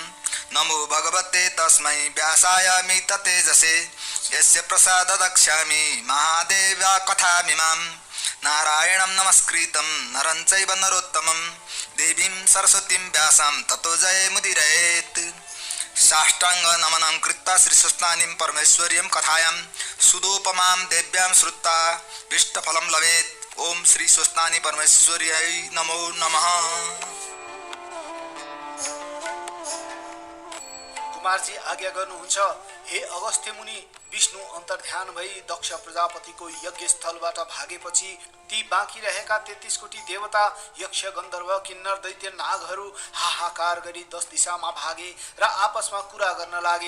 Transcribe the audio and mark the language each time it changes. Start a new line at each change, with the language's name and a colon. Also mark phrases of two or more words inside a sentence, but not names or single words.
Sanskrit: नमो भगवते तस्मै व्यासाय मिततेजसे यस्य प्रसाद दक्ष्यामि महादेवा कथामिमां नारायणं नमस्कृतं नरं चैव नरोत्तमं देवीं सरस्वतीं व्यासं ततो जयमुदीरयेत्। साष्टांग नमनं कृत्वा श्रीस्वस्तानीं परमेश्वर्यं कथायां सुदोपमां देव्यां श्रुत्वा इष्टफलं लभेत्। ओम श्री स्वस्तानी परमेश्वर्यै नमो नमः।
Nepali: कुमारजी आज्ञा गर्नुहुन्छ। हे अगस्त्य मुनि, विष्णु अन्तर्ध्यान भई दक्ष प्रजापतिको यज्ञ स्थलबाट भागेपछि ती बाँकी रहेका 33 कोटी देवता यक्ष गन्धर्व किन्नर दैत्य नागहरू हाहाकार गरी 10 दिशामा भागे र आपसमा कुरा गर्न लागे।